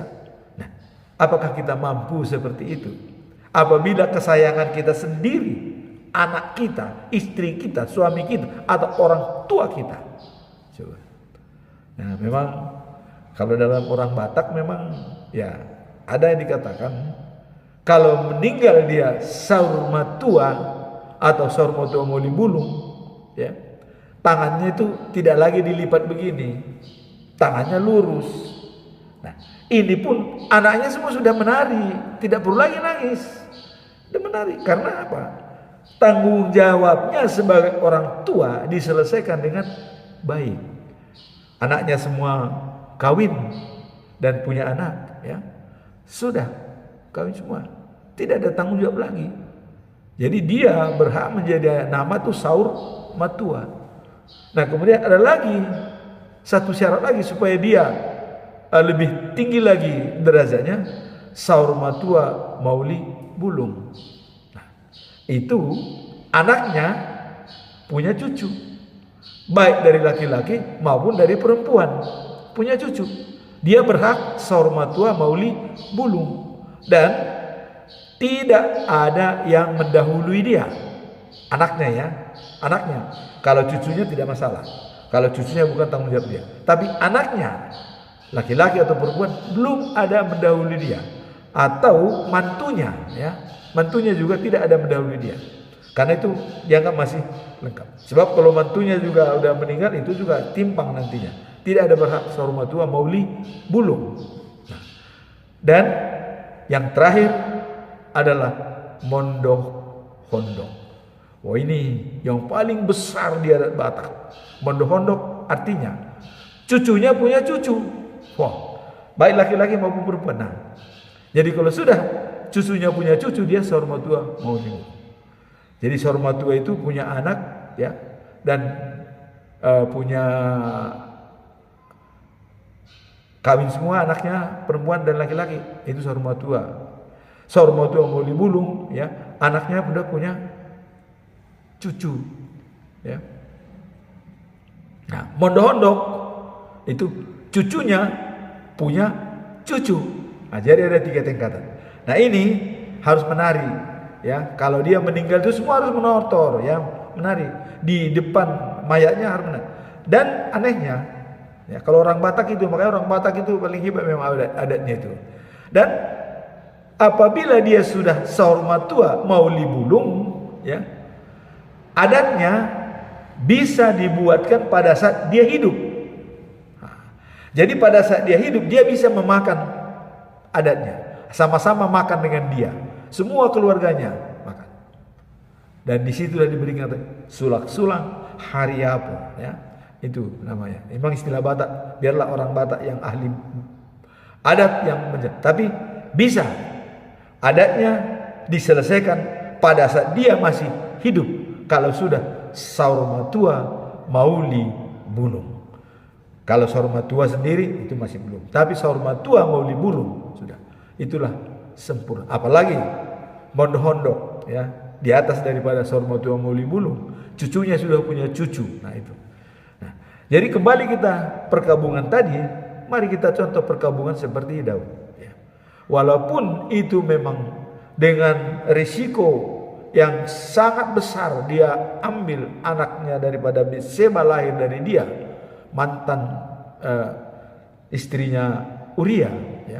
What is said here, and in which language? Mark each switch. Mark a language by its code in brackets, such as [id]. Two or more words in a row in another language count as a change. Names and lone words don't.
[id] Nah, apakah kita mampu seperti itu? Apabila kesayangan kita sendiri, anak kita, istri kita, suami kita, atau orang tua kita. Coba. Nah, memang kalau dalam orang Batak memang ya ada yang dikatakan kalau meninggal dia [bbc] saur matua [id] atau [bbc] saur matua moli bulung, [id] ya, tangannya itu tidak lagi dilipat begini, tangannya lurus. Nah, ini pun anaknya semua sudah menari, tidak perlu lagi nangis, sudah menari. Karena apa? Tanggung jawabnya sebagai orang tua diselesaikan dengan baik. Anaknya semua kawin dan punya anak, ya, sudah kawin semua, tidak ada tanggung jawab lagi. Jadi dia berhak menjadi nama tuh [bbc] saur matua. [id] Nah, kemudian ada lagi satu syarat lagi supaya dia lebih tinggi lagi derajatnya, [bbc] saur matua mauli bulung. [id] Nah, itu anaknya punya cucu, baik dari laki-laki maupun dari perempuan, punya cucu. Dia berhak [bbc] saur matua mauli bulung, [id] dan tidak ada yang mendahului dia. Anaknya, ya, anaknya. Kalau cucunya tidak masalah, kalau cucunya bukan tanggung jawab dia. Tapi anaknya, laki-laki atau perempuan, belum ada mendahului dia. Atau mantunya, ya, mantunya juga tidak ada mendahului dia. Karena itu dianggap masih lengkap. Sebab kalau mantunya juga udah meninggal, itu juga timpang nantinya. Tidak ada berhak [bbc] saur matua mauli bulung. [id] Nah, dan yang terakhir adalah [bbc] mondoh hondok. [id] Wah, ini yang paling besar di adat Batak. [bbc] Mondoh hondok [id] artinya cucunya punya cucu. Wah, baik laki-laki maupun perempuan. Nah, jadi kalau sudah cucunya punya cucu, dia [bbc] saur matua mauli bulung. [id] Jadi [bbc] saur matua [id] itu punya anak, ya, dan punya kawin semua anaknya perempuan dan laki-laki, itu [bbc] saur matua. Saur matua mauli bulung, [id] ya, anaknya sudah punya cucu, ya. Nah, [bbc] mondoh hondok [id] itu cucunya punya cucu. Nah, jadi ada 3 tingkatan. Nah, ini harus menari, ya. Kalau dia meninggal itu semua harus menotor, ya, menari di depan mayatnya, harus menari. Dan anehnya, ya, kalau orang Batak itu, makanya orang Batak itu paling hebat memang adatnya itu. Dan apabila dia sudah [bbc] saur matua mauli bulung, [id] ya, adatnya bisa dibuatkan pada saat dia hidup. Jadi pada saat dia hidup, dia bisa memakan adatnya, sama-sama makan dengan dia, semua keluarganya makan. Dan disitulah diberikan sulak-sulang hari apa, ya, itu namanya. Memang istilah Batak, biarlah orang Batak yang ahli adat yang tapi bisa adatnya diselesaikan pada saat dia masih hidup. Kalau sudah [bbc] saur matua mauli bulung. [id] Kalau [bbc] saur matua [id] sendiri itu masih belum. Tapi [bbc] saur matua mauli bulung [id] sudah. Itulah sempurna. Apalagi [bbc] mondoh hondok, [id] ya, di atas daripada [bbc] saur matua mauli bulung, [id] cucunya sudah punya cucu. Nah, itu. Nah, jadi kembali kita perkabungan tadi, mari kita contoh perkabungan seperti Daud, ya. Walaupun itu memang dengan risiko yang sangat besar, dia ambil anaknya daripada Betseba lahir dari dia, mantan istrinya Uria, ya.